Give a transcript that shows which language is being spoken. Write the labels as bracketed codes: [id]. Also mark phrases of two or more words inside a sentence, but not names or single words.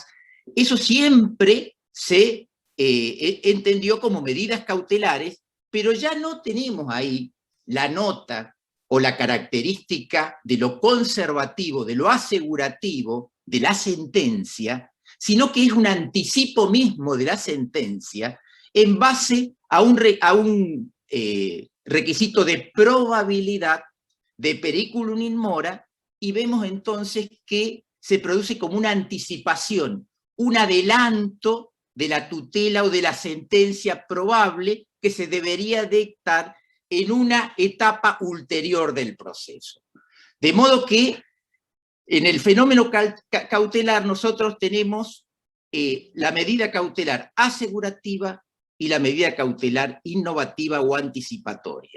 [es] Eso siempre se entendió como medidas cautelares, pero ya no tenemos ahí la nota o la característica de lo conservativo, de lo asegurativo de la sentencia, sino que es un anticipo mismo de la sentencia en base a un requisito de probabilidad, de [la] periculum in mora, [es] y vemos entonces que se produce como una anticipación, un adelanto de la tutela o de la sentencia probable que se debería dictar en una etapa ulterior del proceso. De modo que en el fenómeno cautelar nosotros tenemos la medida cautelar asegurativa y la medida cautelar innovativa o anticipatoria.